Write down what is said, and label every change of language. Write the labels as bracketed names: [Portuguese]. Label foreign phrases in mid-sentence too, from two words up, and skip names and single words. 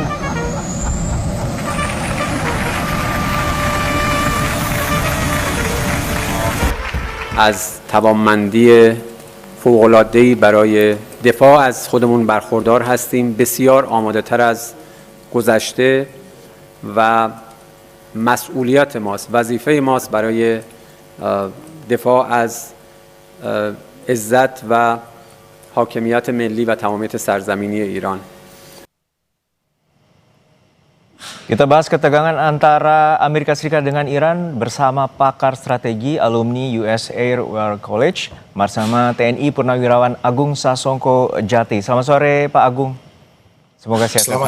[Persian] از توانمندی فوق‌العاده‌ای برای دفاع از خودمون برخوردار هستیم بسیار آماده تر از گذشته و مسئولیت ماست وظیفه ماست برای دفاع از عزت و حاکمیت ملی و تمامیت سرزمینی ایران. [Indonesian] Kita bahas ketegangan antara Amerika Serikat dengan Iran bersama pakar strategi alumni US Air War College bersama TNI Purnawirawan Agung Sasongko Jati. Selamat sore Pak Agung. Semoga sehat selalu.